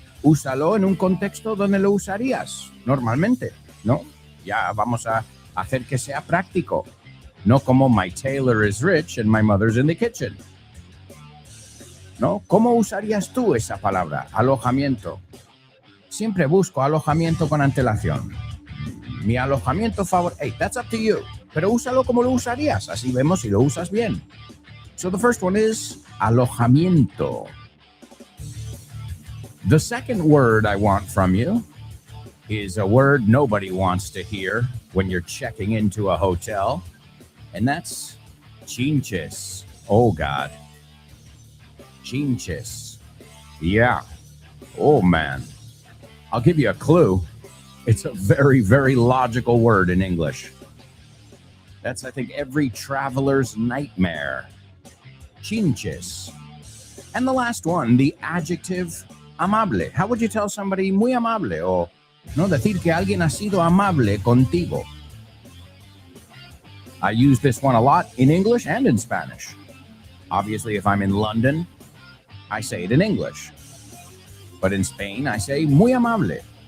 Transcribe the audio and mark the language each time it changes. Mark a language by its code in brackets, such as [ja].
[es] Úsalo en un contexto donde lo usarías normalmente, ¿no? Ya vamos a hacer que sea práctico. No como [en] my tailor is rich and my mother's in the kitchen. [es] ¿No? ¿Cómo usarías tú esa palabra? Alojamiento. Siempre busco alojamiento con antelación. Mi alojamiento favorito. [en] Hey, that's up to you. [es] Pero úsalo como lo usarías. Así vemos si lo usas bien. [en] So the first one is alojamiento. The second word I want from you is a word nobody wants to hear when you're checking into a hotel, and that's chinches. Oh, God. Chinches. Yeah. Oh, man. I'll give you a clue. It's a very, very logical word in English. That's, I think, every traveler's nightmare. Chinches. And the last one, the adjective amable. How would you tell somebody [es] muy amable? O no decir que alguien ha sido amable contigo. [en] I use this one a lot in English and in Spanish. Obviously, if I'm in London, I say it in English. But in Spain, I say [es] muy amable.